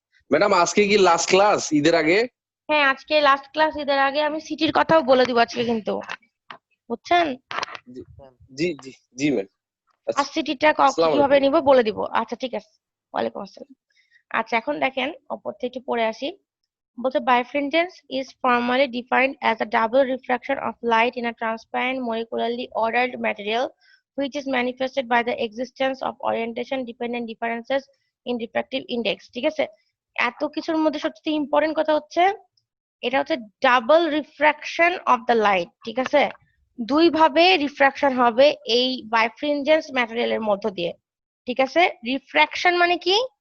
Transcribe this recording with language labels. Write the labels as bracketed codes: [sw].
[bn] Madam আজকে কি last class ঈদের আগে? হ্যাঁ আজকে লাস্ট ক্লাস, ঈদের আগে আমি সিটির কথাও বলে দিব আজকে কিন্তু, বুঝছেন? জি জি জি ম্যাম। আর সিটিটা আসসালামু কিভাবে আলাইকুম। নিব বলে দিব। আচ্ছা ঠিক আছে, ওয়ালাইকুম আসসালাম। আচ্ছা এখন দেখেন অপর থেকে একটু পড়ে আসি। বলছে [en] birefringence is formally defined as a double refraction of light in a transparent molecularly ordered material which is manifested by the existence of orientation dependent differences in refractive index। [bn] ঠিক আছে, এত কিছুর মধ্যে সবচেয়ে ইম্পর্টেন্ট কথা হচ্ছে এটা হচ্ছে double refraction of the light. ঠিক আছে, দুই ভাবে রিফ্রাকশন হবে এই বাইফ্রিনজেন্স ম্যাটেরিয়ালের মধ্য দিয়ে। ঠিক আছে, রিফ্রাকশন মানে কি?